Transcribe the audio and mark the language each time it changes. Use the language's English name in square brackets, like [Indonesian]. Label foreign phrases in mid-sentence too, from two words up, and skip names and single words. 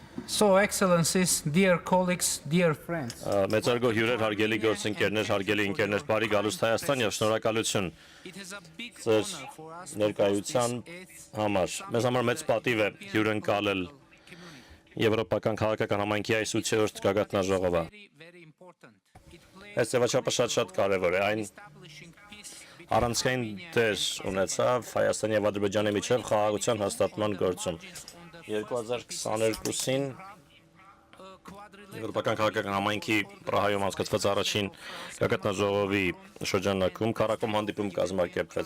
[English] So, Excellencies, dear colleagues, dear friends, [Armenian] Մեծարգո հյուրեր, հարգելի գործընկերներ, հարգելի ընկերներ, բարի գալուստ Հայաստան եւ շնորհակալություն [English] it is a big [Armenian] ձեր [English] honor for us to [Armenian] ներկայության [English] host this eighth [Armenian] համար։ Մեզ համար մեծ պատիվ է հյուրընկալել [English] community. [Armenian] Եվրոպական քաղաքական համայնքի այս 8-րդ գագաթնաժողովը։ [English] Very important. It plays [Armenian] Այս ձևաչափը շատ կարևոր է։ Այն [English] establishing peace between [Armenian] առանցքային դեր ունեցավ Հայաստանի եւ Ադրբեջանի միջև խաղաղության հաստատման գործում։ 2022-ին Եվրոպական քաղաքական համայնքի Պրահայում անցկացված առաջին գագաթնաժողովի շրջանակում քառակում հանդիպում կազմակերպվեց